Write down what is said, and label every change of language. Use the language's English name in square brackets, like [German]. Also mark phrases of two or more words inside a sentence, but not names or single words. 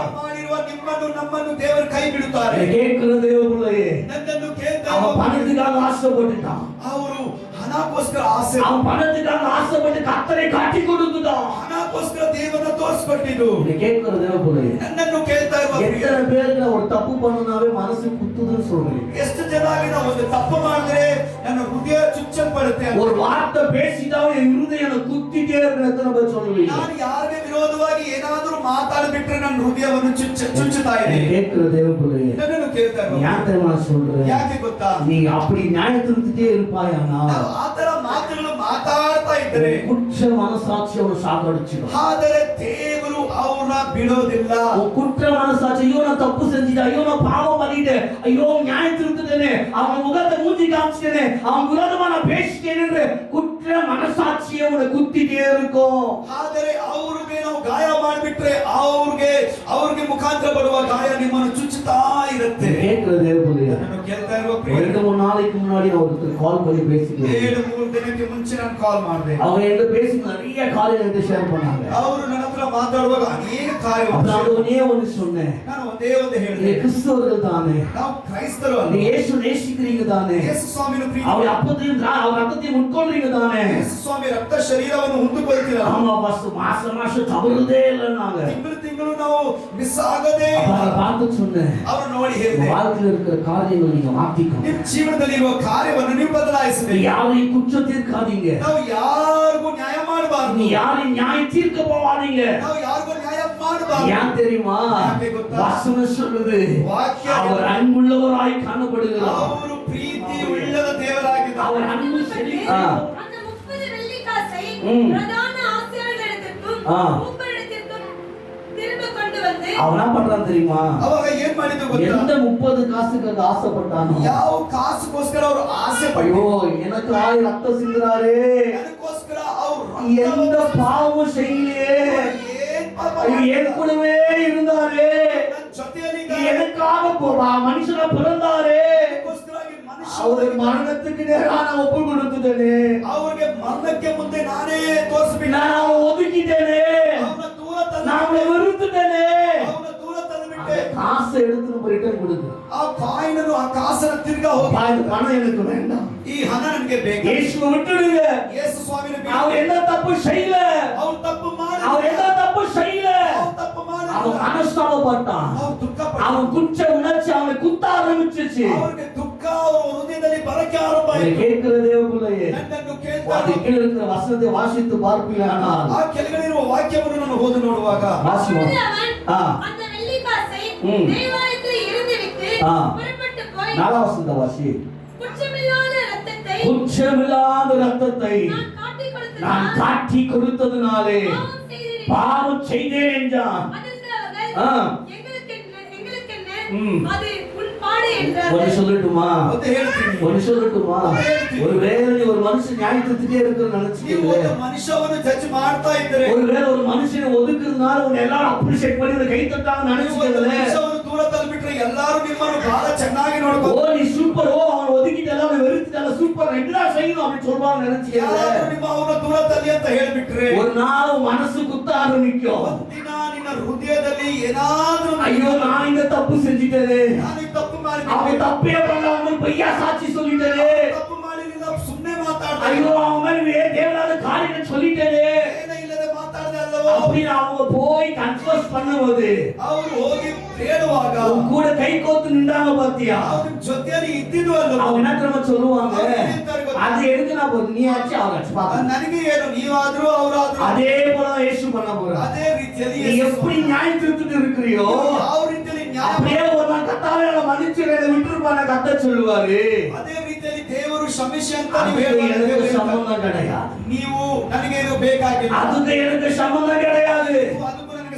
[Kannada] ಮಾಡಿರುವ ನಿಮ್ಮನ್ನು ನಮ್ಮನ್ನು ದೇವರು ಕೈ ಬಿಡುತ್ತಾರೆ. [Tamil] கேட்கிற தேவபிள்ளையே, [Kannada] ನನ್ನನ್ನು ಕೇಳ್ತಾ [Tamil] அவன் பணத்துக்காக ஆசைப்பட்டுட்டான், [Kannada] ಅವರು ಹಣಕ್ಕೋಸ್ಕರ ಆಸೆ, [Tamil] அவன் பணத்துக்காக ஆசைப்பட்டு கர்த்தரை காட்டி கொடுத்துட்டான், [Kannada] ಹಣಕ್ಕೋಸ್ಕರ ದೇವರನ್ನ ತೋರಿಸ್ಕೊಟ್ಟಿದ್ದು. [Tamil] கேட்கிற தேவபிள்ளையே, [Kannada] ನನ್ನನ್ನು ಕೇಳ್ತಾ ಇರುವ [Tamil] எத்தனை பேருக்கு ஒரு தப்பு பண்ணனாவே மனசு குத்துதுன்னு சொல்றீங்க? [Kannada] ಎಷ್ಟು ಜನಾಗಿ ನಾವು ಒಂದು ತಪ್ಪು ಮಾಡಿದ್ರೆ ನನ್ನ ಹೃದಯ ಚುಚ್ಚಲ್ಪಡುತ್ತೆ. [Tamil] ஒரு வார்த்தை பேசிட்டாவே என் இருதயம் குத்திட்டே இருக்கு. எத்தனை பேர் சொல்லுவீங்க? [Kannada] ನಾನು ಯಾರಿಗೆ ವಿರೋಧವಾಗಿ ಏನಾದರೂ ಮಾತಾಡಿಬಿಟ್ರೆ ನನ್ನ ಹೃದಯವನ್ನು ಚುಚ್ಚುತ್ತಾ ಇದೆ. [Tamil] கேட்கிற தேவபிள்ளையே, [Kannada] ನನ್ನನ್ನು ಕೇಳ್ತಾ ಇರುವ [Tamil] ஏன் தெரியுமா சொல்றேன்? [Kannada] ಯಾಕೆ ಗೊತ್ತಾ? [Tamil] நீ அப்படி நியாய திருத்திட்டே இருப்பாயானா [Kannada] ನಾವು ಆ ತರ ಮಾತುಗಳು ಮಾತಾಡ್ತಾ ಇದ್ರೆ [Tamil] குற்ற மனசாட்சி அவனை சாகடிச்சிடும். [Kannada] ಆದರೆ ದೇವರು ಅವನ ಬಿಡೋದಿಲ್ಲ. [Tamil] குற்ற மனசாட்சி, ஐயோ நான் தப்பு செஞ்சுட்டேன், ஐயோ நான் பாவம் பண்ணிட்டேன், ஐயோ நியாய திருத்துட்டேனே, அவன் முகத்தை மூஞ்சி காமிச்சிட்டேனே, அவன் விரோதமா நான் பேசிட்டேன்னு குற்ற மனசாட்சி அவனை குத்திட்டே இருக்கும். [Kannada] ಆದರೆ ಅವ್ರಿಗೆ ನಾವು ಗಾಯ ಮಾಡಿಬಿಟ್ರೆ ಅವ್ರಿಗೆ ಮುಖಾಂತರ ಬರುವ ಗಾಯ ನಿಮ್ಮನ್ನು ಚುಚ್ಚುತ್ತಾ ಇರುತ್ತೆ. [Tamil] கேட்கிற தேவபிள்ளையே, [Kannada] ನಾನು ಕೇಳ್ತಾ ಇರುವ [Tamil] ரெண்டு மூணு நாளைக்கு முன்னாடி நான் ஒருத்தர் கால் பண்ணி பேசிக்கிறேன். [Kannada] 7-3 ದಿನಕ್ಕೆ ಮುಂಚೆ ನಾನು ಕಾಲ್ ಮಾಡಿದೆ. [Tamil] அவங்க என்கிட்ட பேசி நிறைய காரியம் என்கிட்ட ஷேர் பண்ணாங்க. [Kannada] ಅವರು ನನ್ನ ಹತ್ರ ಮಾತಾಡುವಾಗ ಅನೇಕ ಕಾರ್ಯಗಳು [Tamil] நான் ஒன்னே ஒன்று சொன்னேன், [Kannada] ನಾನು ಒಂದೇ ಒಂದು [Tamil] நீங்க [Kannada] ಹೇಳಿದೆ, [Tamil] கிறிஸ்தவர்கள் தானே, [Kannada] ನಾವು ಕ್ರೈಸ್ತರು ಅಲ್ಲ, [Tamil] நீங்க இயேசு நேசிக்கிறீங்க தானே, [Kannada] ಯೇಸು ಸ್ವಾಮಿನ ಪ್ರೀತಿ, [Tamil] அவர் அப்பத்தையும் அவர் ரத்தத்தையும் உட்கொள்றீங்க தானே. [Kannada] ಯೇಸು ಸ್ವಾಮಿ ರಕ್ತ ಶರೀರವನ್ನು ಹೊಂದಿಕೊಳ್ತೀರ. [Tamil] ஆமா பாஸ், மாசம் தவறுதே இல்லைன்னாங்க. [Kannada] ತಿಂಗಳು ನಾವು ಮಿಸ್ ಆಗದೆ [Tamil] அவரை பார்த்து சொன்னேன், [Kannada] ಅವರು ನೋಡಿ ಹೇಳಿದೆ, [Tamil] வாழ்க்கையில் இருக்கிற காரியங்கள் நீங்க மாத்திக்கணும், [Kannada] ನಿಮ್ಮ ಜೀವನದಲ್ಲಿ ಇರುವ ಕಾರ್ಯವನ್ನು ನೀವು ಬದಲಾಯಿಸಬೇಕು. [Tamil] யாரையும் குற்றம் தீர்க்காதீங்க, [Kannada] ನಾವು ಯಾರಿಗೂ ನ್ಯಾಯ ಮಾಡಬಾರದು, [Tamil] நீ யாரையும் நியாயம் தீர்க்க போவாதீங்க. [Kannada] ನಾವು ಯಾರಿಗೂ ನ್ಯಾಯ ಮಾಡಬಾರದು. [Tamil] ஏன் தெரியுமா? [Kannada] ಯಾಕೆ ಗೊತ್ತಾ? [Tamil] வசனம் சொல்லுது, [Kannada] ವಾಕ್ಯ [Tamil] அவர் அன்புள்ளவராய் காணப்படுகிறார். [Kannada] ಅವರು ಪ್ರೀತಿ ಉಳ್ಳದ ದೇವರಾಗಿದ್ದಾರೆ. [Tamil] அவர் ಅன்பು அந்த 30 வெள்ளிக்காசை பிரதான ஆசாரியரிடத்திற்கும் மூப்பரிடத்திற்கும் திரும்ப கொண்டு வந்து அவனா பண்றான் தெரியுமா? [Kannada] ಅವಾಗ ಏನ್ ಮಾಡಿದ್ದು ಗೊತ್ತಾ? [Tamil] எந்த 30 காசுக்கு ஆசைப்பட்டானோ, [Kannada] ಯಾವ ಕಾಸುಗೋಸ್ಕರ ಅವರು ಆಸೆ [Tamil] ஐயோ [Kannada] ಪಟ್ಟು [Tamil] எனக்கு ரத்தம் சிந்துறாரே, [Kannada] ಅದಕ್ಕೋಸ್ಕರ ಅವರು [Tamil] எந்த பாவமும் செய்யலையே, [Kannada] ಏನ್ ಪಾಪ [Tamil] ஐயோ, என் கூடவே இருந்தாரே, [Kannada] ನನ್ನ ಜೊತೆಯಲ್ಲಿ [Tamil] எனக்காக மனுஷனா பிறந்தாரே, [Kannada] ಅದಕ್ಕೋಸ್ಕರವಾಗಿ ಮನುಷ್ಯ [Tamil] அவரை மரணத்துக்கு நேராக நான் ஒப்பு கொடுத்துட்டேனே, [Kannada] ಅವ್ರಿಗೆ ಮರಣಕ್ಕೆ ಮುಂದೆ ನಾನೇ ತೋರಿಸ್ಬಿಟ್ಟು [Tamil] நான் அவனை ஒதுக்கிட்டேனே, [Kannada] ಅವನ ದೂರ [Tamil] நான் அவனை வெறுத்துட்டேனே. [Kannada] ಅವನ ದೂರ ತಂದುಬಿಟ್ಟೆ. [Tamil] காசை எடுத்து ரிட்டர்ன் கொடுக்கு, [Kannada] ಆ ಕಾಯಿನನ್ನು ಆ ಕಾಸನ್ನ ತಿರ್ಗಾ ಹೋಗಿ [Tamil] இந்த பணம் எனக்கு வேண்டாம், [Kannada] ಈ ಹಣ ನನಗೆ ಬೇಕು. [Tamil] இயேசுவை விட்டுடுங்க, [Kannada] ಯೇಸು ಸ್ವಾಮಿನ [Tamil] அவர் எந்த தப்பு செய்யல, [Kannada] ಅವ್ರು ತಪ್ಪು ಮಾಡಿ [Tamil] அவர் எந்த தப்பு செய்யல, [Kannada] ಅವ್ರು ತಪ್ಪು ಮಾಡಿ [Tamil] அவன் மனஸ்தாபப்பட்டான், [Kannada] ಅವ್ರು ದುಃಖ [Tamil] அவன் குற்ற உணர்ச்சி அவனை குத்த ஆரம்பிச்சிச்சு. [Kannada] ಅವ್ರಿಗೆ ದುಃಖ ಅವ್ರ ಹೃದಯದಲ್ಲಿ ಬರಕ್ಕೆ ಆರಂಭ [Tamil] இதை [Kannada] ಆಯ್ತು. [Tamil] கேட்கிற தேவபிள்ளையே, [Kannada] ನನ್ನನ್ನು ಕೇಳ್ತಾ [Tamil] அது கீழே இருக்கிற வசனத்தை வாசித்து பார்ப்பீர்களானால், [Kannada] ಆ ಕೆಳಗಡೆಯಿರುವ ವಾಕ್ಯವನ್ನು ನಾನು ಓದಿ ನೋಡುವಾಗ [Tamil] வாசிவோம். அவன் அந்த வெள்ளிக்காசை தேவாலயத்தில் இருந்து விட்டு புறப்பட்டு போய் 4 வசனத்தை வாசி. குற்றமில்லாத ரத்தத்தை குற்றமில்லாத ரத்தத்தை நான் காட்டி கொடுத்ததினாலே பாவம் செய்தேன் என்றான். அது உன் பாடு என்றார். ஒரு சொல்லட்டுமா? [Kannada] ಒಂದು ಹೇಳ್ತೀನಿ. [Tamil] ஒரு சொல்லட்டுமா? ஒருவேளை நீ ஒரு மனுஷன் நியாயத்துக்கே இருக்கிற [Kannada] ನೀವು [Tamil] நினைச்சுக்கீங்க, [Kannada] ಒಂದು ಮನುಷ್ಯವನ್ನು ಜಡ್ಜ್ ಮಾಡ್ತಾ ಇದ್ದರೆ, [Tamil] ஒருவேளை ஒரு மனுஷனை ஒதுக்குறதுனால உன்னை எல்லாரும் அப்ரிஷியேட் பண்ணி கை தட்டாங்க [Kannada] ನೀವು ಒಂದು [Tamil] நினைச்சுக்கல. [Kannada] ಮನುಷ್ಯವನ್ನು ದೂರ ತಳ್ಳಿಬಿಟ್ರೆ ಎಲ್ಲರೂ ನಿಮ್ಮನ್ನು ಬಹಳ ಚೆನ್ನಾಗಿ ನೋಡ್ಕೊ, [Tamil] ஓ நீ சூப்பர், ஓ அவன் ஒதுக்கிட்டல, அவனை வெறுத்துட்டல, சூப்பர், ரெண்டா செய்யணும் அப்படின்னு சொல்வாங்க நினைச்சுக்கல. [Kannada] ಯಾರಾದ್ರೂ ನಿಮ್ಮ ಅವನ ದೂರ ತಳ್ಳಿ ಅಂತ ಹೇಳ್ಬಿಟ್ರೆ [Tamil] ஒரு நாள் உன் மனசு குத்த ஆரம்பிக்கும், [Kannada] ಒಂದಿನ ನಿನ್ನ ಹೃದಯದಲ್ಲಿ ಏನಾದ್ರೂ [Tamil] ஐயோ நான் இந்த தப்பு செஞ்சிட்டேனே, [Kannada] ನಾನು ಈ ತಪ್ಪು [Tamil] அவன் [Kannada] ಮಾಡಿಬಿಟ್ಟೆ, [Tamil] தப்பே பண்ணாம பொய்யா சாட்சி சொல்லிட்டேனே, [Kannada] ತಪ್ಪು ಮಾಡಿಲ್ಲ ಸುಮ್ಮನೆ ಮಾತಾಡ್ತಾ [Tamil] ஐயோ அவன் மேல தேவனாத காரியத்தை சொல்லிட்டேனே [Kannada] ಏನೇ ಇಲ್ಲದೆ ಮಾತಾಡದೆ ಅಲ್ಲವೋ [Tamil] அப்படின்னு அவங்க போய் கன்ஃபஸ் பண்ணும்போது [Kannada] ಅವರು ಹೋಗಿ ಹೇಳುವಾಗ [Tamil] உன் கூட கை கோத்து நின்றாங்க பாத்தியா, [Kannada] ಅವ್ರ ಜೊತೆಯಲ್ಲಿ ಇದ್ದಿದ್ದು ಅಲ್ಲವೋ [Tamil] அவங்க என்ன தெரியுமா சொல்லுவாங்க, அது எதுக்கு நான் போது நீ ஆச்சு அவங்க ஆச்சு பாக்க, [Kannada] ನನಗೆ ಏನು ನೀವಾದ್ರೂ ಅವರಾದ್ರೂ [Tamil] அதே போல இயேசு பண்ண போறார். [Kannada] ಅದೇ ರೀತಿಯಲ್ಲಿ [Tamil] நீ எப்படி நியாயம் தீர்த்துட்டு இருக்கிறியோ [Kannada] ಯಾವ ರೀತಿಯಲ್ಲಿ [Tamil] அப்படியே ஒரு நாள் கர்த்தாவே என்னை மன்னிச்சிரு, என்னை விட்டுருப்பான கத்த சொல்லுவாரு. [Kannada] ಅದೇ ರೀತಿಯಲ್ಲಿ ದೇವರು ಕ್ಷಮಿಸಿ ಅಂತ [Tamil] அதுக்கு எனக்கு சம்பந்தம் கிடையாது. [Kannada] ನೀವು ನನಗೆ ಇದು ಬೇಕಾಗಿಲ್ಲ, [Tamil] அதுக்கு எனக்கு சம்பந்தம் கிடையாது. [Kannada] ಅದಕ್ಕೂ ನನಗೆ